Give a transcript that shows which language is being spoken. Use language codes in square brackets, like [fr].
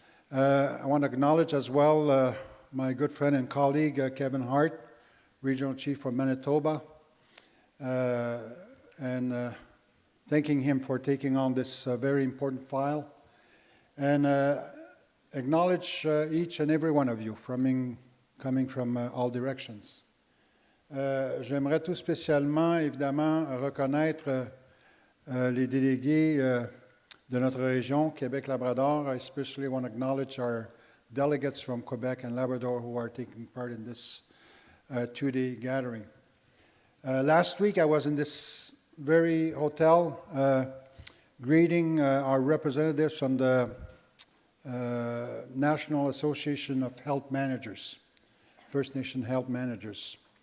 [en] I want to acknowledge as well my good friend and colleague Kevin Hart, Regional Chief from Manitoba, and thanking him for taking on this very important file, and acknowledge each and every one of you coming from all directions. [fr] J'aimerais tout spécialement, évidemment, reconnaître les délégués de notre région, Québec-Labrador. [en] I especially want to acknowledge our delegates from Quebec and Labrador who are taking part in this two-day gathering. Last week, I was in this very hotel greeting our representatives from the National Association of Health Managers, First Nation Health Managers.